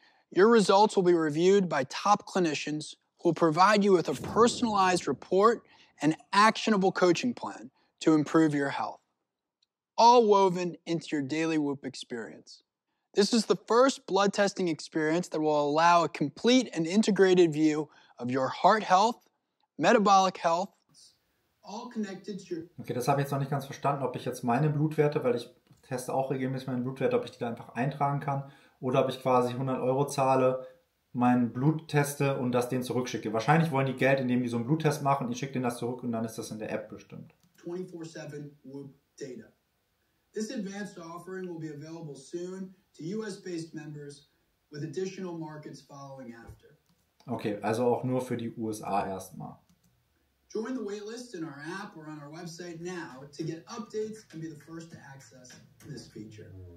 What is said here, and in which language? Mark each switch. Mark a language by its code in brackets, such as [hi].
[en] Your results will be reviewed by top clinicians who will provide you with a personalized report and actionable coaching plan to improve your health, all woven into your daily Whoop experience. This is the first blood testing experience that will allow a complete and integrated view of your heart health, metabolic health, all connected to your... [de] Okay, das habe ich jetzt noch nicht ganz verstanden, ob ich jetzt meine Blutwerte, weil ich teste auch regelmäßig meine Blutwerte, ob ich die da einfach eintragen kann oder ob ich quasi 100 € zahle, meinen Blut teste und das denen zurückschicke. Wahrscheinlich wollen die Geld, indem die so einen Bluttest machen, ich schicke denen das zurück und dann ist das in der App bestimmt. [en] 24/7 Whoop data. This advanced offering will be available soon to US-based members with additional markets following after. [de] Okay, also auch nur für die USA erstmal. [en] Join the waitlist in our app or on our website now to get updates and be the first to access this feature.